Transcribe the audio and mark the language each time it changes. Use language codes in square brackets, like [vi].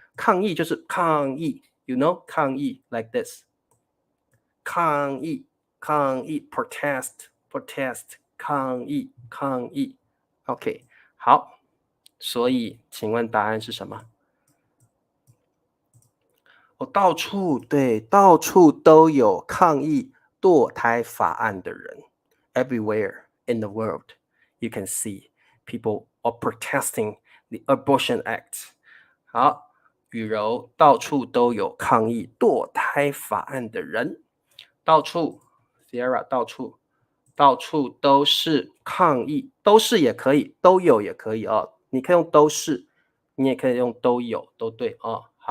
[zh] 抗议就是抗议 ， [en] you know， [zh] 抗议 like this， 抗议 protest， 抗议 OK， 好，所以请问答案是什么？到处都有抗议堕胎法案的人。 [en] Everywhere in the world, you can see people are protesting the Abortion Act。 [zh] 好，雨柔，到处都有抗议堕胎法案的人。到处 Sierra， 到处都是抗议，都是也可以，都有也可以哦。你可以用都是，你也可以用都有，都对哦。